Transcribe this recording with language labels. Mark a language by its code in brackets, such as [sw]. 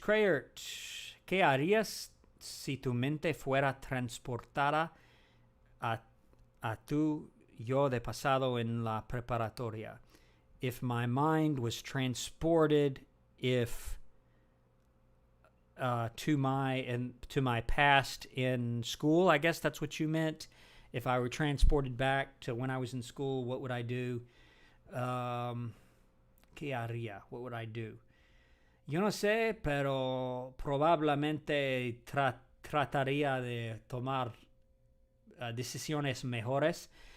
[es] Crayert, ¿qué harías si tu mente fuera transportada a tu yo de pasado en la preparatoria? [en] If my mind was transported, to my past in school, I guess that's what you meant. If I were transported back to when I was in school, what would I do? [es] ¿Qué haría? [en] What would I do? [es] Yo no sé, pero probablemente trataría de tomar decisiones mejores.